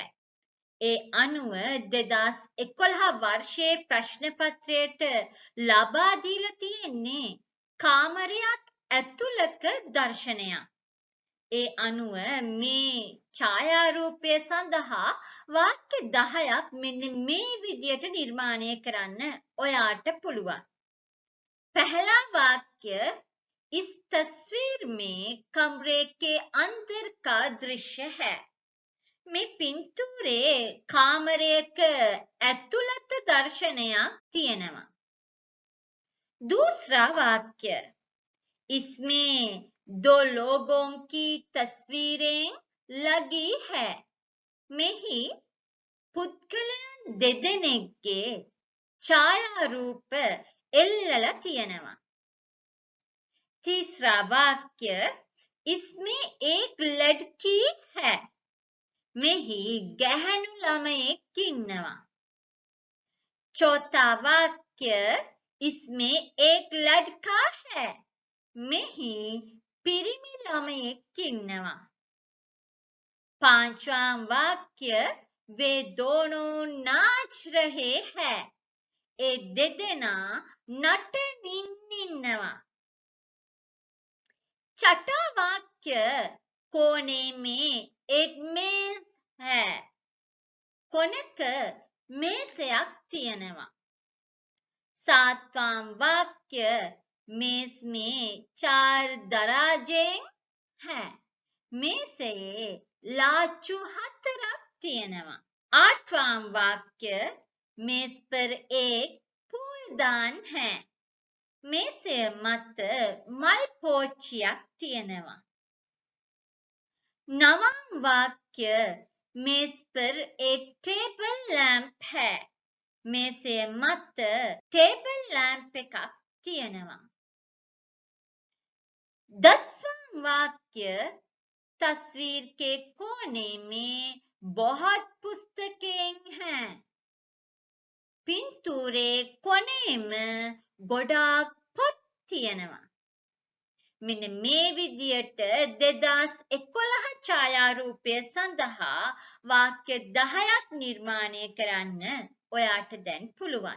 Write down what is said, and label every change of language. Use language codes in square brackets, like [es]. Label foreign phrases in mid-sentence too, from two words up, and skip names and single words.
[si] ඒ අනුව 2011 වර්ෂයේ ප්‍රශ්න පත්‍රයට ලබා දීලා තියෙන්නේ කාමරයක් ඇතුළත දර්ශනයක්. ඒ අනුව මේ ඡායාරූපය සඳහා වාක්‍ය 10ක් මෙන්න මේ විදියට නිර්මාණය කරන්න ඔයාට පුළුවන්. [hi] पहला वाक्य इस तस्वीर में कमरे के अंदर का दृश्य है. [si] මේ පින්තූරේ කාමරයක ඇතුළත දර්ශනයක් තියෙනවා. [hi] दूसरा वाक्य इसमें दो लोगों की तस्वीरें लगी है. [si] මෙහි පුද්ගලයන් දෙදෙනෙක්ගේ ඡායාරූප එල්ලලා තියෙනවා. [hi] तीसरा वाक्य इसमें एक लड़की है. [si] මෙහි ගැහැණු ළමයෙක් ඉන්නවා. [hi] चौथा वाक्य इसमें एक लड़का है. [si] මෙහි පිරිමි ළමයෙක් ඉන්නවා. [hi] पांचवा वाक्य वे दोनों नाच रहे हैं. [si] ए දෙදෙනා नटමින් ඉන්නවා. [hi] छठा वाक्य कोने में एक मेज है. [si] කොනක මේසයක් තියෙනවා. [hi] सातवां वाक्य मेज में 4 दराजे हैं. [si] මේසයේ लाचू 4ක් තියෙනවා. [hi] आठवां वाक्य मेज पर एक फूलदान है. [si] මේසය මත මල් පෝච්චියක් තියෙනවා. [hi] नवां वाक्य मेज पर एक टेबल लैंप है. [si] මේසය මත [en] table lamp [si] එකක් තියෙනවා. [hi] 10वां वाक्य तस्वीर के कोने में बहुत पुस्तकें हैं. [si] පින්තූරේ කොනේම ගොඩාක් පොත් තියෙනවා. මෙන්න මේ විදියට 2011 ඡායාරූපය සඳහා වාක්‍ය 10ක් නිර්මාණය කරන්න ඔයාට දැන් පුළුවන්.